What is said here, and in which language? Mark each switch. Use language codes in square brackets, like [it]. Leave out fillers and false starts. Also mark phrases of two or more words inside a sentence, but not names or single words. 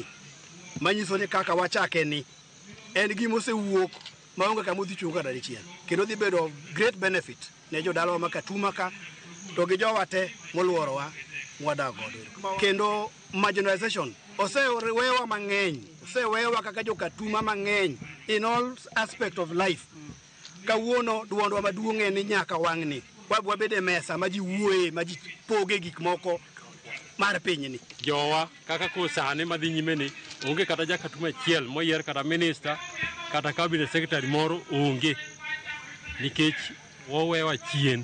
[luo] Manyiso ni kaka wachake ni en gima osewuok maonge kama odhi chung' kata dichiel. Kendo dhi bedo [en] great benefit [luo] ne jodalawa ma Katuma ka to gi jowa te moluorowa mwadak godo. Kendo marginalization osewewa mang'eny, osewewa kaka jo Katuma mang'eny [en] in all aspect of life. [luo] Kawuono duondwa maduong' en ni nyaka wang'ni wabede mesa ma ji wuoye, ma ji poge gik moko mar pinyni. Jowa kaka kusane madhi nyime ni onge kata ja Katuma achiel moyier kata minister kata [en] cabinet secretary [luo] moro onge nikech wawewa chien.